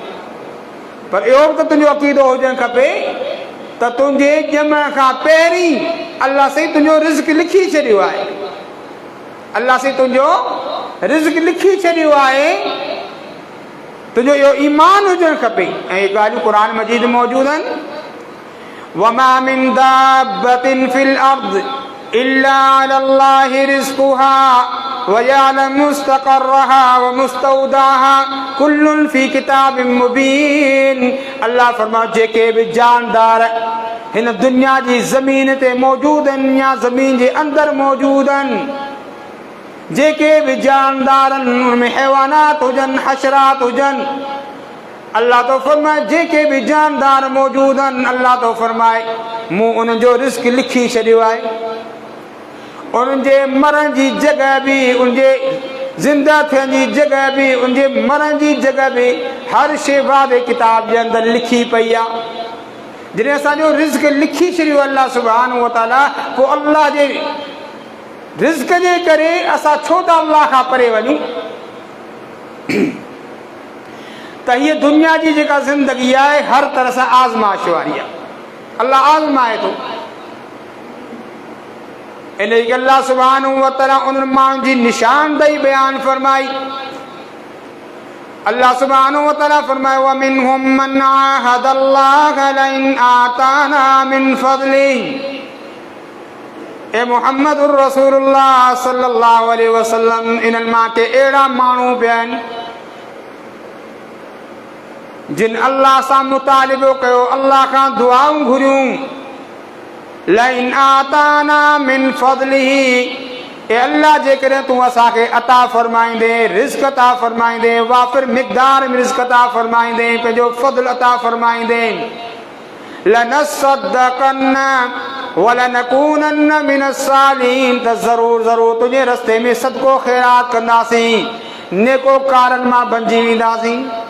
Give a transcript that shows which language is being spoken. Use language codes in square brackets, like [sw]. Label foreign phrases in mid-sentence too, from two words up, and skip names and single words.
[sd] पर इहो बि त तुंहिंजो अक़ीदो हुजणु खपे त तुंहिंजे ॼमण खां पहिरीं अल्लाह साईं तुंहिंजो रिज़्क़ लिखी छॾियो आहे। अल्लाह साईं तुंहिंजो रिज़्क़ लिखी छॾियो आहे। तुंहिंजो इहो ईमान हुजणु खपे। ऐं इहे ॻाल्हियूं क़ुरान मजीद में मौजूदु आहिनि। [ar] وما من دابة في الأرض إلا على الله رزقها ويعلم مستقرها ومستودعها كل في كتاب مبين. [sd] अल्लाह फरमाए जेके बि जानदार हिन दुनिया जी ज़मीन ते मौजूदु आहिनि या ज़मीन जे अंदरि मौजूदु आहिनि, जेके बि जानदार आहिनि, उनमें हैवानात हुजनि, हशरात हुजनि, अल्लाह तो फरमाए जेके भी जानदार मौजूद आहिनि, अल्लाह तो फरमाए मूं उन जो रिज़्क़ लिखी छॾियो आहे। उन्हनि जे मरण जी जॻह बि, उनजे ज़िंदा थियण जी जॻह बि, उनजे मरण जी जॻह बि, हर शइ वादे किताब जे अंदरि लिखी पई आहे। जॾहिं असांजो रिज़्क़ लिखी छॾियो अल्लाह [ar] سبحانه وتعالى, [sd] पोइ अल्लाह जे रिज़्क़ जे करे असां छो था अल्लाह खां परे वञूं? त हीअ दुनिया जी जेका ज़िंदगी आहे हर तरह सां आज़माइश वारी आहे। अल्लाह आज़माए थो। इन करे अल्लाह [ar] سبحانه وتعالى [sd] उन्हनि माण्हुनि जी निशानदेही बयान फरमाई। [ar] الله سبحانه وتعالى फरमाए ومنهم من عاهد الله لئن آتانا من فضله. يا محمد رسول الله صلى الله عليه وسلم, [sd] इन्हनि मां के अहिड़ा माण्हू बि आहिनि जिन अल्लाह सां मुतालिबो कयो, अल्लाह खां दुआऊं घुरियूं। [ar] لئن آتانا من فضله, [sd] ए अल्लाह जेकॾहिं तूं असांखे अता फरमाईंदे, रिज़्क़ अता फरमाईंदे, वाफिर मिक़दार में रिज़्क़ अता फरमाईंदे, पंहिंजो फज़ल अता फरमाईंदे, [ar] لنصدقن ولنكونن من الصالحين, [sd] त ज़रूर ज़रूर तुंहिंजे रस्ते में सदको ख़ैरात कंदासीं, नेकोकारनि मां बणिजी वेंदासीं।